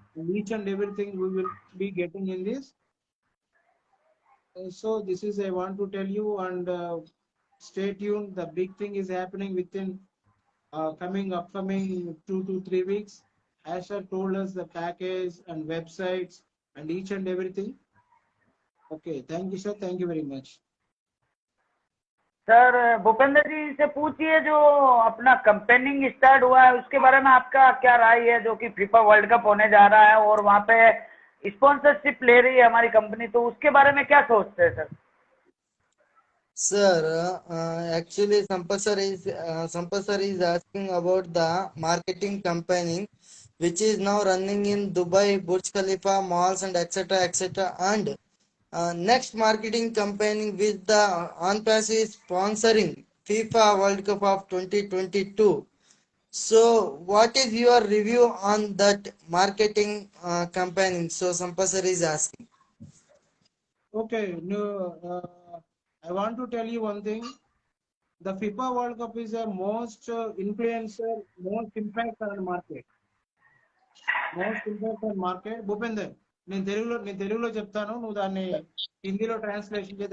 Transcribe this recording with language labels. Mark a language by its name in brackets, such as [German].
[English] Each and everything we will be getting in this. So this is I want to tell you, and stay tuned. The big thing is happening within upcoming 2 to 3 weeks. Asher told us the package and websites and each and everything. Okay, thank you, sir. Thank you very much. [Hindi] Sir Bhupendra जी से पूछिए, जो अपना campaigning start हुआ है उसके बारे में आपका क्या राय है, जो कि फीफा वर्ल्ड कप होने जा रहा है और वहाँ पे स्पॉन्सरशिप ले रही है हमारी कंपनी, तो उसके बारे में क्या सोचते हैं sir? [English] Sir, actually, Sampath sir is asking about the marketing campaigning, which is now running in Dubai, Burj Khalifa, malls, and etc. etc. And next marketing campaigning with the OnPass is sponsoring FIFA World Cup of 2022. So, what is your review on that marketing campaigning? So, Sampath sir is asking. Okay, no, I want to tell you one thing. The FIFA World Cup is a most influencer, most impact on market. Most impact on market. [Telugu] Bhupender, నేను తెలుగులో చెప్తాను, నువ్వు దాన్ని హిందీలో translation చేయి.